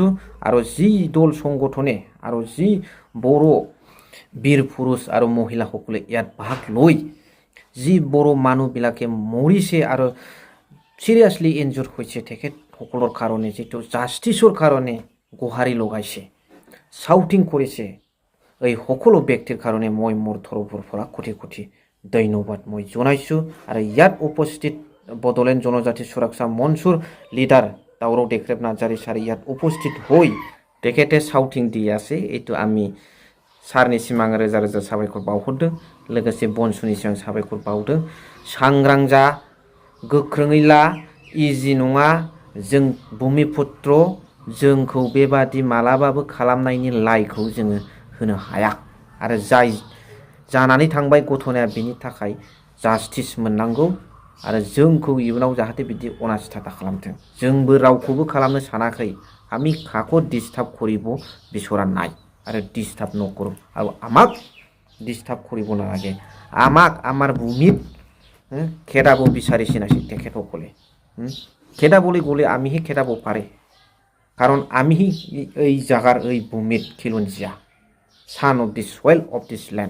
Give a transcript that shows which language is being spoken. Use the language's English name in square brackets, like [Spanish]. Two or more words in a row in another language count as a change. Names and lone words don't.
[Assamese] আৰু যি দল সংগঠনে আৰু যি বড়ো বীৰ পুৰুষ আৰু মহিলাসকলে ইয়াত ভাগ লৈ যি বড়ো মানুহবিলাকে মৰিছে আৰু [English] seriously injure [Assamese] হৈছে, তেখেতসকলৰ কাৰণে যিটো জাষ্টিছৰ কাৰণে গোহাৰি লগাইছে, চাউটিং কৰিছে, এই সকলো ব্যক্তিৰ কাৰণে মই মোৰ তৰফৰ পৰা কোটি কোটি ধন্যবাদ মই জনাইছোঁ। আৰু ইয়াত উপস্থিত বড়োলেণ্ড জনজাতি সুৰক্ষা মঞ্চৰ লিডাৰ দাউৰাও দেখ্ৰেব নাৰ্জাৰী ছাৰ ইয়াত উপস্থিত হৈ তেখেতে চাউটিং দি আছে। এইটো আমি [Bodo] सारनिसिम आं रोजा रोजा साबायखर बावहरदों, लोगोसे बनसुनिसिम आं साबायखर बावदों। सांग्रां जा, गोख्रोङै ला, इजि नङा। जों भुमिपुत्र जोंखौ बेबादि मालाबाबो खालामनायनि लाइखौ जोङो होनो हाया। आरो जाय जानानै थांबाय घटनाया बेनि थाखाय जास्टिस मोननांगौ आरो जोंखौ इयुनाव जाहाथे बिदि अनासिथा दा खालामथों। जोंबो रावखौबो खालामनो सानाखै। [Assamese] আমি কাকো ডিস্টার্ব কৰিব বিচৰা নাই আৰু ডিস্টার্ব নকৰোঁ আৰু আমাক ডিস্টার্ব কৰিব নালাগে। আমাক আমাৰ ভূমিত খেদাব বিচাৰিছে নাছিল তেখেতসকলে। খেদাবলৈ গ'লে আমিহে খেদাব পাৰে, কাৰণ আমিহে এই জাগাৰ এই ভূমিত খিলঞ্জীয়া, [English] son of the soil of this land.